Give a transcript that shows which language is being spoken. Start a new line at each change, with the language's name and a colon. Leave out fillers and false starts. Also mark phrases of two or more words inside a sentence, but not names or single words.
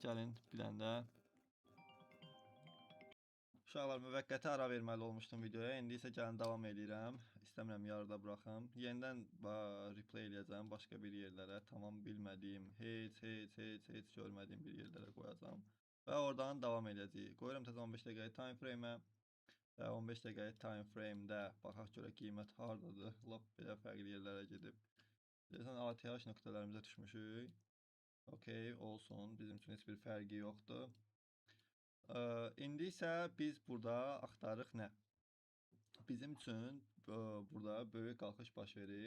Azerbaijani: Gəlin bir dənə də uşaqlar, müvəqqəti ara verməli olmuşdum videoya. İndi isə gəlin davam edirəm. İstəmirəm yarıda buraxım. Yenidən replay eləyəcəm başqa bir yerlərə. Tamam bilmədiyim, heç görmədiyim bir yerlərə qoyacağam. Və oradan davam edəcəyik. Qoyuram təzə 15 dəqiqəlik
English: time frame-ə.
Azerbaijani: Və 15 dəqiqəlik
English: time frame-də
Azerbaijani: baxaq görə qiymət hardadır. Lap belə fərqli yerlərə gedib. Deyəsən ATH nöqtələrimizə düşmüşük. Okey, olsun. Bizim üçün heç bir fərqi yoxdur. İndi isə biz burada axtarırıq nə? Bizim üçün burada böyük qalxış baş verir.